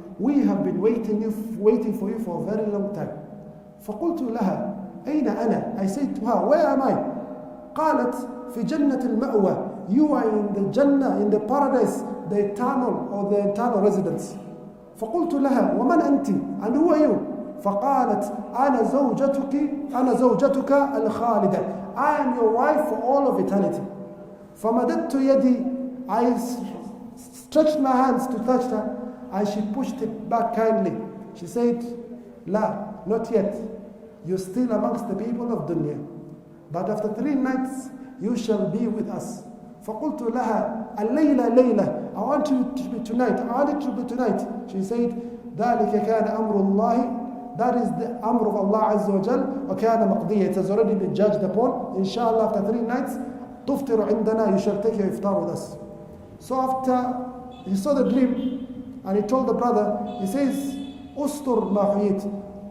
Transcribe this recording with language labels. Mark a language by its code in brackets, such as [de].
[en] We have been waiting for you for a very long time. [ar] فقلت لها أين أنا? [en] I said to her, where am I? [ar] قالت في جنة المأوى. [en] You are in the Jannah, in the paradise, the eternal or the eternal residence. [ar] فقلت لها ومن أنت? [en] And who are you? [ar] فقالت أنا زوجتك الخالدة. [en] I am your wife for all of eternity. [ar] فمددت يدي. [en] I stretched my hands to touch her, and she pushed it back kindly. She said, La, not yet. You're still amongst the people of dunya. But after 3 nights, you shall be with us. [ar] فقلت لها الليلة ليلة. [en] I want you to be tonight. I want it to be tonight. She said, [ar] ذلك كان أمر الله. [en] That is the amr of Allah Azza wa Jal. [ar] وكان مقضية. [en] It has already been judged upon. Inshallah, after 3 nights, [ar] تفطر عندنا. [en] You shall take your iftar with us. So after he saw the dream, and he told the brother, he says, [ar] Ustur ma huyit.